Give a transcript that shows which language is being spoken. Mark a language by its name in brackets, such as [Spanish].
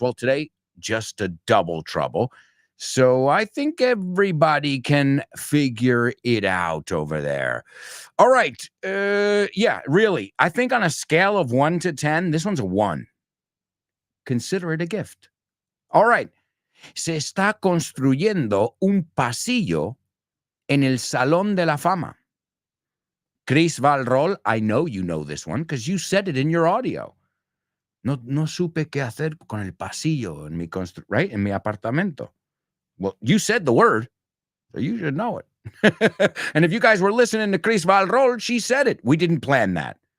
[English] Well, today, just a double trouble. So I think everybody can figure it out over there. All right. Yeah, really. I think on a scale of 1 to 10, this one's a 1. Consider it a gift. All right. [Spanish] Se está construyendo un pasillo en el Salón de la Fama. [English] Chris Valrol, I know you know this one because you said it in your audio. [Spanish] No supe qué hacer con el pasillo en mi right? En mi apartamento. [English] Well, you said the word, so you should know it. And if you guys were listening to Chris Valrol, she said it. We didn't plan that.